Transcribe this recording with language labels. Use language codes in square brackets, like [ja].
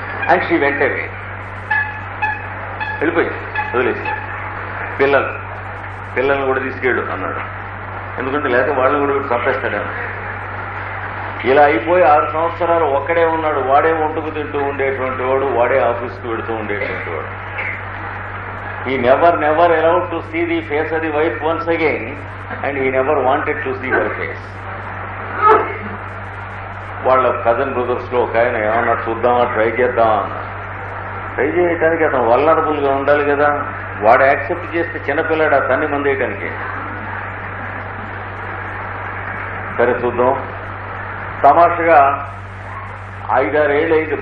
[en] and she [te] వెంట వెళ్ళిపోయి వదిలేసి పిల్లల్ని కూడా తీసుకెళ్ళు అన్నాడు. ఎందుకంటే లేకపోతే వాళ్ళని కూడా చంపేస్తాడేమో. ఇలా అయిపోయి 6 సంవత్సరాలు ఒక్కడే ఉన్నాడు. వాడే వంటకు తింటూ ఉండేటువంటి వాడు, వాడే ఆఫీస్కి వెళుతూ ఉండేటువంటి వాడు. [en] He never allowed to see the face of the wife once again, and he never wanted to see her face. [te] వాళ్ళ కజన్ బ్రదర్స్లో ఒక ఆయన ఏమన్నా చూద్దామా, ట్రై చేద్దామా అన్నారు. ట్రై చేయడానికి అతను వల్నరబుల్గా ఉండాలి కదా. వాడు యాక్సెప్ట్ చేస్తే చిన్నపిల్లాడు ఆ తన్ని మంది వేయటానికి. సరే చూద్దాం. తమాషగా 5-6 ఏళ్ళు అయింది.